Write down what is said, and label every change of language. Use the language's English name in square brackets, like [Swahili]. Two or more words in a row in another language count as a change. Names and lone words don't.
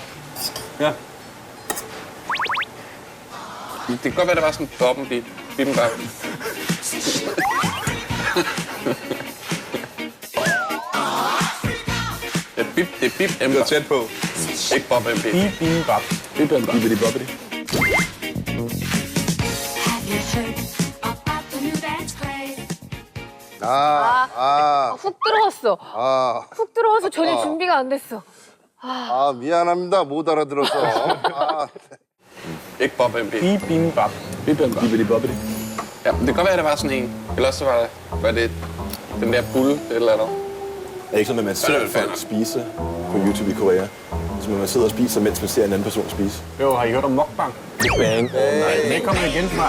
[Danish] Ja. Det kan godt være, der var sådan en dobbelt bibimbap. Det er bib Du er tæt på. Ikke [English] bob and bib. [Danish] Bibimbap. Bibbidi bobbidi. [Korean] 훅 들어왔어. 훅 들어와서 전혀 준비가 안 됐어. 미안합니다. 못 알아들어서. [Danish] Ikke [English] bob and bib. [Danish] Bibimbap. Bibbidi bobbidi. Ja, det kan godt være, der var sådan en. Eller så var det den der bulle eller andet. Er det ikke sådan, at man ser folk spise på YouTube i Korea? Så man sidder og spiser, mens man ser en anden person spise. Jo, har I hørt om mukbang? Mukbang. Nej, det er kommet igen snart.